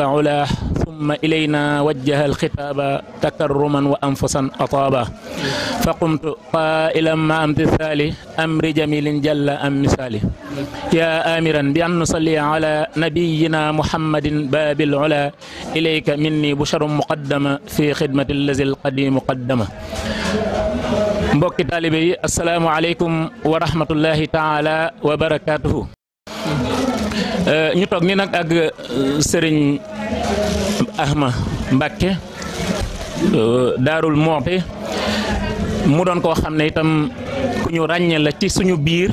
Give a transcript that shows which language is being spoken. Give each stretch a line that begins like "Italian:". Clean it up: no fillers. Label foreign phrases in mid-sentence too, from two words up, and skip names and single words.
Arabic: علاه ثم إلينا وجه الخطاب تكرما وأنفسا أطابا فقمت قائلا مع امتثال أمر جميل جل أم مثالي يا آمرا بأن نصلي على نبينا محمد باب العلا إليك مني بشر مقدمة في خدمة الذي القديم مقدمة
Wolof: mbokki taalibe yi
Arabic: السلام عليكم ورحمة الله تعالى وبركاته
Wolof: ñu toog ni nag ak sëriñ Ahma Mbàkke Daarul Muxti mu doon koo xam ne itam ku ñu ràññee la ci suñu biir